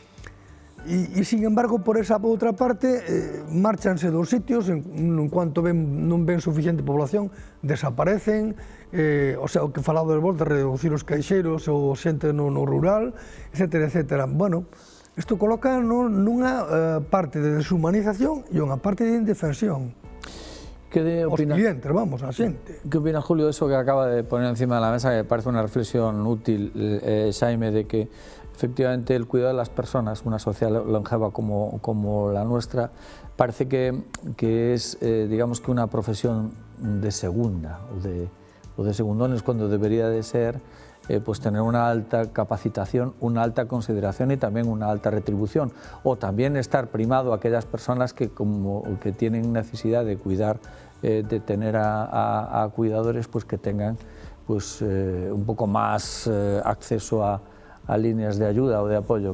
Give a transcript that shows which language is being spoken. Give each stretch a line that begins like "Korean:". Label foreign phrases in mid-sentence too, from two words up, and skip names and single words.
Galician: E,
Spanish: sin embargo,
Galician: por esa outra parte, márchanse dos sitios,
Spanish: en cuanto
Galician: non ven suficiente población, desaparecen,
Spanish: o sea,
Galician: o que falado de vos, de reducir os caixeiros ou xente no rural, etcétera, etcétera. Bueno, isto coloca nunha parte de deshumanización e unha parte de indefensión. Os clientes, vamos, a xente.
Spanish: ¿Qué opina Julio de eso que acaba de poner encima de la mesa, que parece una reflexión útil, Jaime, de que efectivamente el cuidado de las personas, una sociedad longeva como la nuestra, parece que es, digamos, que una profesión de segunda o de segundones, cuando debería de ser pues tener una alta capacitación, una alta consideración y también una alta retribución, o también estar primado a aquellas personas que tienen necesidad de cuidar, de tener a cuidadores, pues que tengan pues un poco más acceso a líneas de ayuda o de apoyo.